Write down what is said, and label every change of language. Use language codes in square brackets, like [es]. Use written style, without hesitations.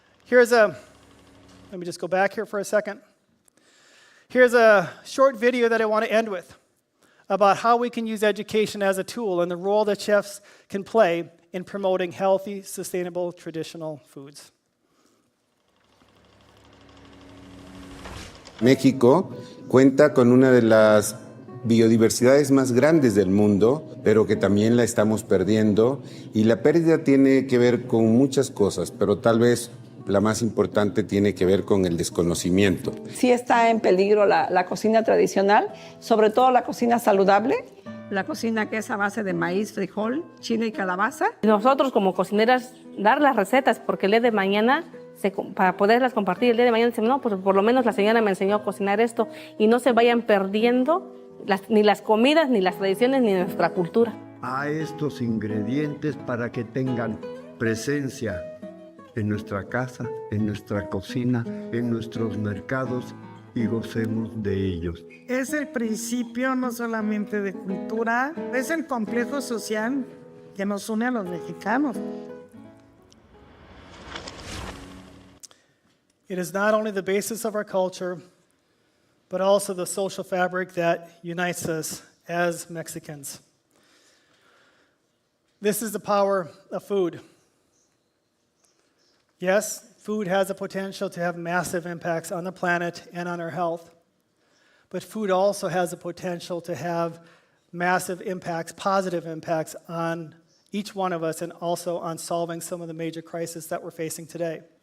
[en] Let me just go back here for a second. Here's a short video that I want to end with about how we can use education as a tool and the role that chefs can play in promoting healthy, sustainable, traditional foods. [es] México cuenta con una de las biodiversidades más grandes del mundo, pero que también la estamos perdiendo, y la pérdida tiene que ver con muchas cosas, pero tal vez la más importante tiene que ver con el desconocimiento. Sí está en peligro la cocina tradicional, sobre todo la cocina saludable. La cocina que es a base de maíz, frijol, chile y calabaza. Nosotros como cocineras dar las recetas, porque el día de mañana, para poderlas compartir, el día de mañana dicen, no, pues por lo menos la señora me enseñó a cocinar esto, y no se vayan perdiendo ni las comidas, ni las tradiciones, ni nuestra cultura. A estos ingredientes para que tengan presencia en nuestra casa, en nuestra cocina, en nuestros mercados y gocemos de ellos. Es el principio no solamente de cultura, es el complejo social que nos une a los mexicanos. [en] It is not only the basis of our culture, but also the social fabric that unites us as Mexicans. This is the power of food. Yes, food has the potential to have massive impacts on the planet and on our health, but food also has the potential to have massive impacts, positive impacts on each one of us and also on solving some of the major crises that we're facing today.